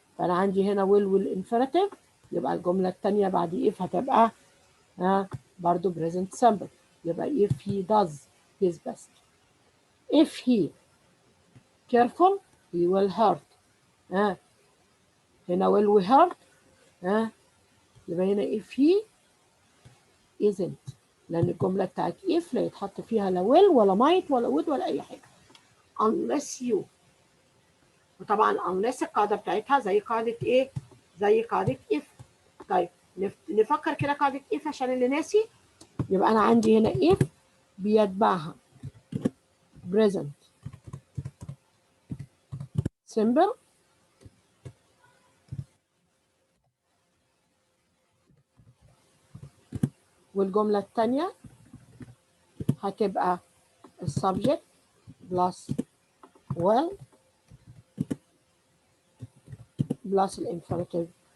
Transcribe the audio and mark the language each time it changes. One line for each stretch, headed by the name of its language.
Arabic: فأنا عندي هنا will والinfinitive. يبقى الجملة الثانية بعد if هتبقى برضو
English: present simple. يبقى if he does his best. If he careful he will hurt. هنا will hurt. يبقى هنا if he isn't.
Arabic: لأن الجملة بتاعت if لا يتحط فيها لا will ولا might ولا would ولا أي حاجة.
English: unless you.
Arabic: وطبعا unless القاعدة بتاعتها زي قاعدة إيه؟ زي قاعدة if. طيب نفكر كده قاعدة if عشان اللي ناسي. يبقى أنا عندي هنا if بيتبعها
English: present simple
Arabic: والجملة الثانية هتبقى السبجكت plus will plus الانفينيتيف